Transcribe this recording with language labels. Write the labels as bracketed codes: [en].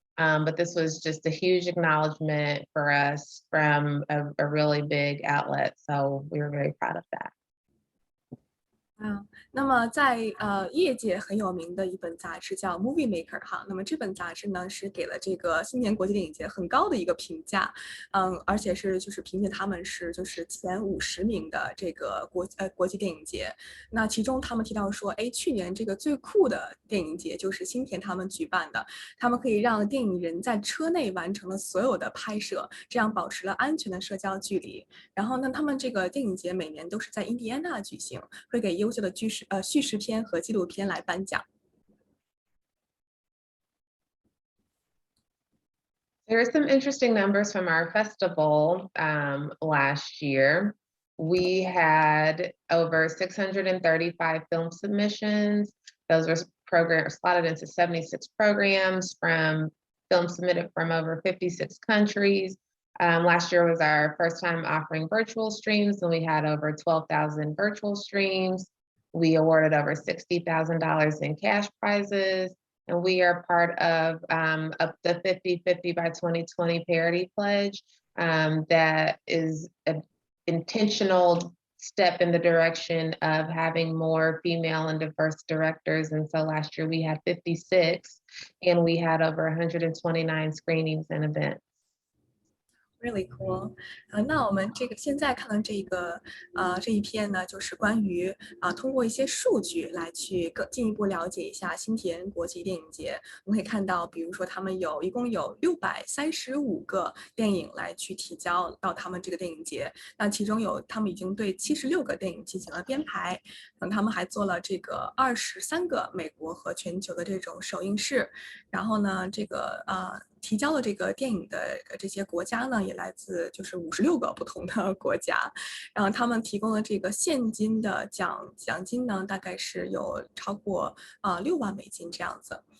[en] But this was just a huge acknowledgement for us from a really big outlet. So we were very proud of that. [zh] 那么在业界很有名的一本杂志叫 Movie Maker 哈，那么这本杂志呢是给了这个新年国际电影节很高的一个评价，而且是就是评价他们是就是前50名的这个国际电影节。那其中他们提到说，哎，去年这个最酷的电影节就是新田他们举办的，他们可以让电影人在车内完成了所有的拍摄，这样保持了安全的社交距离。然后呢，他们这个电影节每年都是在印第安纳举行，会给优秀的叙事片和纪录片来颁奖。 [en] There are some interesting numbers from our festival last year. We had over 635 film submissions. Those were slotted into 76 programs from films submitted from over 56 countries. Last year was our first time offering virtual streams, and we had over 12,000 virtual streams. We awarded over $60,000 in cash prizes, and we are part of the 50/50 by 2020 parity pledge. That is an intentional step in the direction of having more female and diverse directors. And so last year we had 56, and we had over 129 screenings and events. Really cool， [zh] 那我们这个现在看到这一篇呢，就是关于通过一些数据来去更进一步了解一下新田国际电影节。我们可以看到，比如说他们一共有635个电影来去提交到他们这个电影节，那其中他们已经对76个电影进行了编排，他们还做了这个23个美国和全球的这种首映式，然后呢，这个提交了这个电影的这些国家呢，也来自就是56个不同的国家，然后他们提供的这个现金的奖金呢，大概是有超过6万美金这样子。